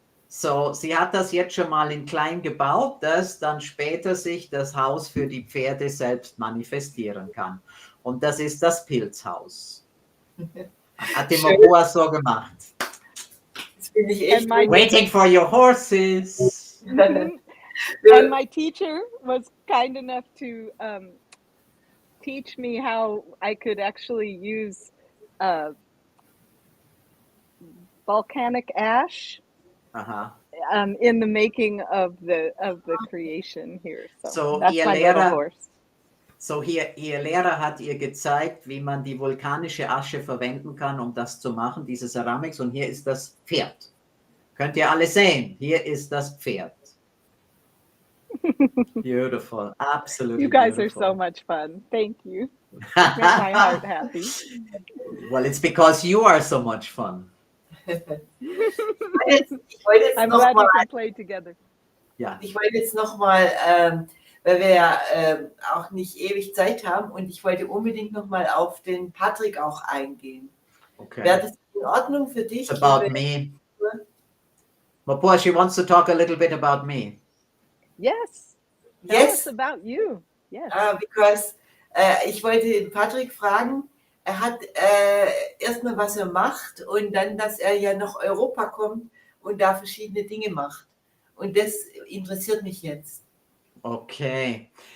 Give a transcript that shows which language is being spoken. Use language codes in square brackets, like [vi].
[de] So, sie hat das jetzt schon mal in klein gebaut, dass dann später sich das Haus für die Pferde selbst manifestieren kann. Und das ist das Pilzhaus. Hat die Mopua so gemacht. Das bin ich echt [en] Waiting for your horses. And my teacher was kind enough to teach me how I could actually use volcanic ash in the making of the creation here. So that's my little horse. [de] So ihr Lehrer hat ihr gezeigt, wie man die vulkanische Asche verwenden kann, um das zu machen, diese Ceramics. Und hier ist das Pferd. Könnt ihr alle sehen? Hier ist das Pferd. [en] Beautiful, absolutely. You guys beautiful. are so much fun. Thank you. Make my heart happy. Well, it's because you are so much fun. I'm glad we can play together. [de] Ja. Ich wollte jetzt nochmal, weil wir ja auch nicht ewig Zeit haben und ich wollte unbedingt nochmal auf den Patrick auch eingehen. [en] Okay. [de] Wäre das in Ordnung für dich? [en] It's about me. Mopua, she wants to talk a little bit about me. Yes. Tell us about you. Yes. Because [de] ich wollte den Patrick fragen, er hat erstmal, was er macht und dann, dass er ja nach Europa kommt und da verschiedene Dinge macht. Und das interessiert mich jetzt. [en] Okay.